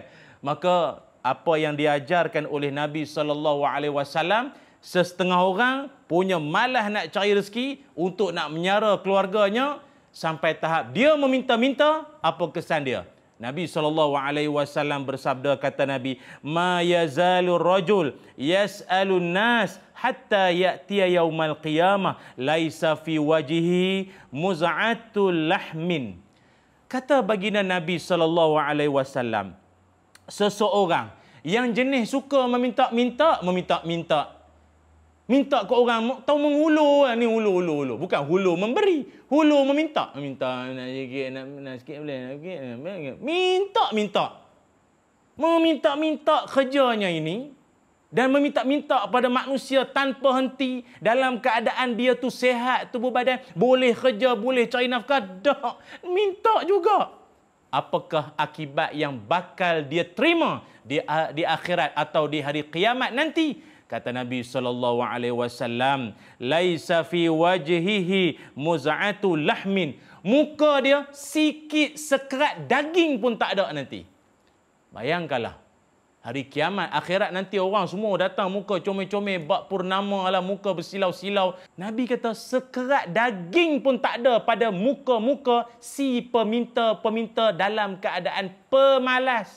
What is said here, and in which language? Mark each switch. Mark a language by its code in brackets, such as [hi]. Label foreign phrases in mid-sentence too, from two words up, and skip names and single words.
[ms] Maka apa yang diajarkan oleh Nabi SAW, setengah orang punya malas nak cari rezeki untuk nak menyara keluarganya sampai tahap dia meminta-minta. Apa kesan dia? Nabi SAW bersabda, kata Nabi, [ar] ما يزال الرجل يسأل الناس حتى يأتي يوم القيامة ليس في وجهه مزعة لحم. [ms] Kata baginda Nabi SAW, seseorang yang jenis suka meminta-minta, minta ke orang, tahu menghulu ni, hulu. Bukan hulu memberi, hulu meminta. Nak sikit boleh, nak sikit. Meminta kerjanya ini, dan meminta-minta pada manusia tanpa henti dalam keadaan dia tu sihat, tubuh badan, boleh kerja, boleh cari nafkah, dah minta juga. Apakah akibat yang bakal dia terima di akhirat atau di hari kiamat nanti? Kata Nabi SAW, [ar] ليس في وجهه مزعة لحم. [ms] Muka dia sikit sekerat daging pun tak ada nanti. Bayangkanlah, hari kiamat, akhirat nanti orang semua datang muka comel-comel, bak purnama lah, muka bersilau-silau. Nabi kata sekerat daging pun tak ada pada muka-muka si peminta-peminta dalam keadaan pemalas.